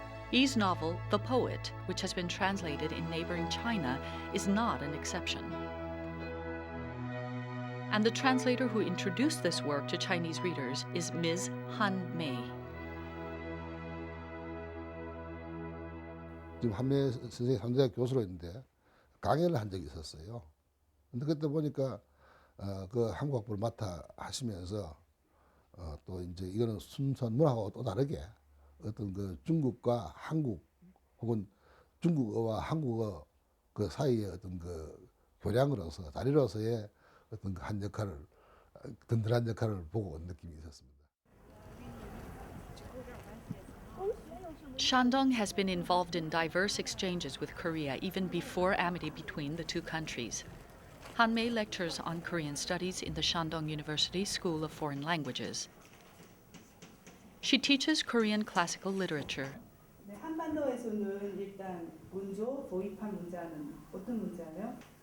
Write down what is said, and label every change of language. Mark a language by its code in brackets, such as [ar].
[en] Yi's novel, The Poet, which has been translated in neighboring China, is not an exception. And the translator who introduced this work to Chinese readers is Ms. Han Mei. [ko] 지금 한메이 선생님 상대학 교수로 있는데 강연을 한 적이 있었어요. 근데 그때 보니까 그 한국 학부를 맡아 하시면서 또 이제 이거는 순수한 문학하고 또 다르게 어떤 그 중국과 한국 혹은 중국어와 한국어 그 사이의 어떤 그 교량으로서 다리로서의 어떤 그 한 역할을 든든한 역할을 보고 온 느낌이 있었습니다. [en] Shandong has been involved in diverse exchanges with Korea even before amity between the two countries. Han Mei lectures on Korean studies in the Shandong University School of Foreign Languages. She teaches Korean classical literature. [ko] 네, 한반도에서는 일단 먼저 도입한 문자는 어떤 문자예요?